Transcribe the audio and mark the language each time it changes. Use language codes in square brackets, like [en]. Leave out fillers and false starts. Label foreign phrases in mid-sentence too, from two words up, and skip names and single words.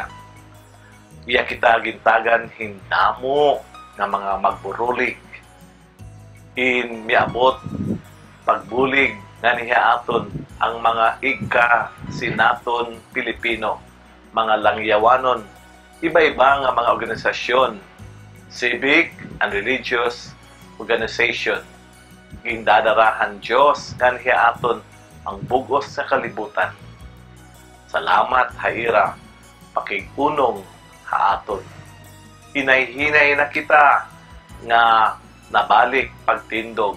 [war] Iya kita gintagan hindamo nga mga magburulig. In miabot pagbulig nga niya aton ang mga sinaton Pilipino, mga langyawanon, iba-iba nga mga organisasyon, [en] civic and religious organization. [war] Gindadarahan Dios nga niya aton ang bugos sa kalibutan. Salamat haira pakigunong haaton. Hinay-hinay na kita nga nabalik pagtindog.